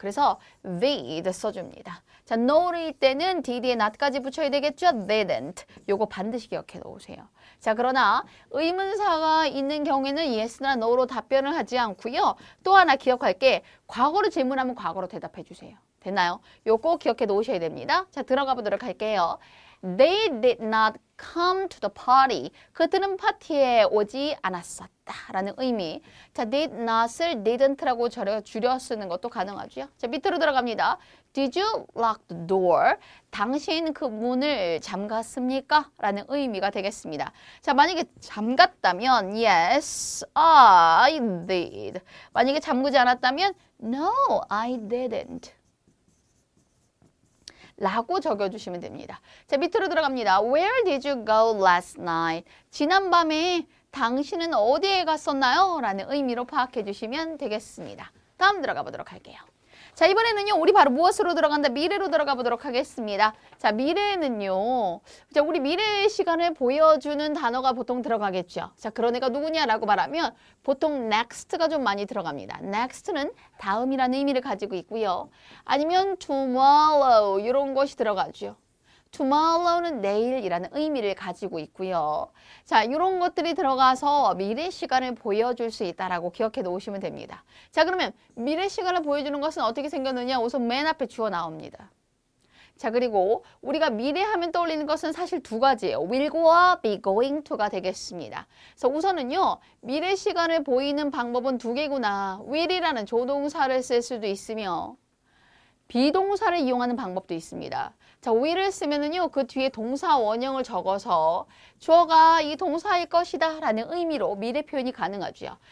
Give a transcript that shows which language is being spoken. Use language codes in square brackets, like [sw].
[ko] 그래서 did 써줍니다. 자, no일 때는 did에 not까지 붙여야 되겠죠? [en] didn't. [ko] 요거 반드시 기억해 놓으세요. 자, 그러나 의문사가 있는 경우에는 yes나 no로 답변을 하지 않고요. 또 하나 기억할게. 과거로 질문하면 과거로 대답해 주세요. 됐나요? 요거 기억해 놓으셔야 됩니다. 자, 들어가 보도록 할게요. [en] They did not come to the party. [ko] 그들은 파티에 오지 않았었다. 라는 의미. 자, did not을 didn't라고 줄여 쓰는 것도 가능하죠. 자, 밑으로 들어갑니다. [en] Did you lock the door? [ko] 당신 그 문을 잠갔습니까? 라는 의미가 되겠습니다. 자, 만약에 잠갔다면 [en] Yes, I did. [ko] 만약에 잠그지 않았다면 [en] No, I didn't. [ko] 라고 적어주시면 됩니다. 자, 밑으로 들어갑니다. [en] Where did you go last night? [ko] 지난밤에 당신은 어디에 갔었나요? 라는 의미로 파악해 주시면 되겠습니다. 다음 들어가 보도록 할게요. 자, 이번에는요, 우리 바로 무엇으로 들어간다? 미래로 들어가 보도록 하겠습니다. 자, 미래는요, 자, 우리 미래의 시간을 보여주는 단어가 보통 들어가겠죠. 자, 그런 애가 누구냐라고 말하면 보통 next가 좀 많이 들어갑니다. next는 다음이라는 의미를 가지고 있고요. 아니면 tomorrow 이런 것이 들어가죠. tomorrow는 내일이라는 의미를 가지고 있고요. 자, 이런 것들이 들어가서 미래 시간을 보여줄 수 있다라고 기억해 놓으시면 됩니다. 자, 그러면 미래 시간을 보여주는 것은 어떻게 생겼느냐? 우선 맨 앞에 주어 나옵니다. 자, 그리고 우리가 미래 하면 떠올리는 것은 사실 두 가지예요. will고와 be going to가 되겠습니다. 그래서 우선은요, 미래 시간을 보이는 방법은 두 개구나. will이라는 조동사를 쓸 수도 있으며 비동사를 이용하는 방법도 있습니다. 자, will을 쓰면은요, 그 뒤에 동사 원형을 적어서 주어가 이 동사일 것이다 라는 의미로 미래 표현이 가능하죠.